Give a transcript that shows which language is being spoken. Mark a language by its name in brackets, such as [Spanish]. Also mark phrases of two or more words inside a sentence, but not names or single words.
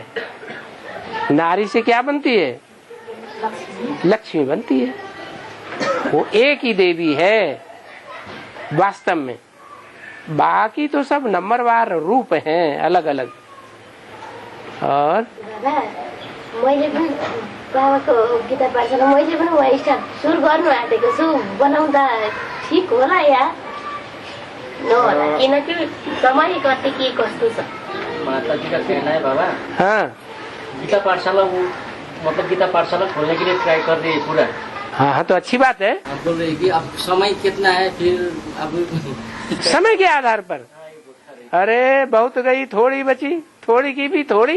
[Hindi] नारी से क्या बनती है? लक्ष्मी बनती है। वो एक ही देवी है वास्तव में। बाकी तो सब नंबरवार रूप हैं अलग अलग। और [Nepali] मैले पनि बाबाको गीता पाठशाला मैले पनि वहाँ स्टार्ट सुरु गर्नु आँटेको छु। बनाउँदा ठिक होला या नहोला, किनकि समय कति के कस्तो छ। [Hindi] माता जी का कहना है बाबा, हाँ, गीता पाठशाला मतलब गीता पाठशाला खोलने के लिए ट्राई कर रही है पूरा। हाँ, तो अच्छी बात है। आप बोल रहे हैं कि अब समय कितना है, फिर अब समय के आधार पर। अरे बहुत गई, थोड़ी बची, थोड़ी की भी थोड़ी।